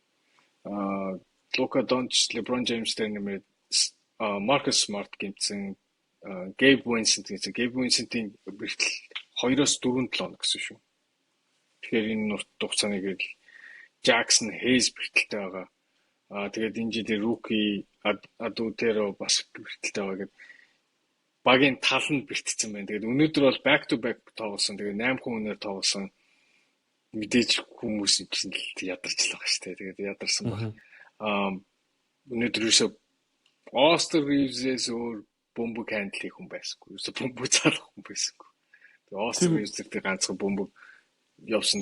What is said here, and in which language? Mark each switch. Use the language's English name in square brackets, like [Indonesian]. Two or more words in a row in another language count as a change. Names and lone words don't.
[Mongolian] Лука Дончич, LeBron James дээр нэмээд Marcus Smart гэмтсэн Gabe Vincent-ийн бэртэл 2-4 хоног гэсэн шүү. Тэгэхээр энэ хугацааны гэрэл Jackson Hayes бэртэлтэй байгаа. Тэгээд энэ жилийн rookie Adutero бас бэртэлтэй байгаа гэдэг багийн тал нь бэртцсэн байна. Тэгээд өнөөдөр бол [English] back to back [Mongolian] тоглосон. Тэгээд 8 хүн өнөр тоглосон. Мэдээж хүмүүс чинь ядарчлаа шүү дээ. Тэгээд ядарсан баг. Өнөөдөр юусоо Austin Reeves-ээс өөр бомбог хандлах хүн байсангүй. Юусоо бомбог цаалах хүн байсангүй. Тэгээд Austin Reeves-тэй ганцхан бомбог явсан.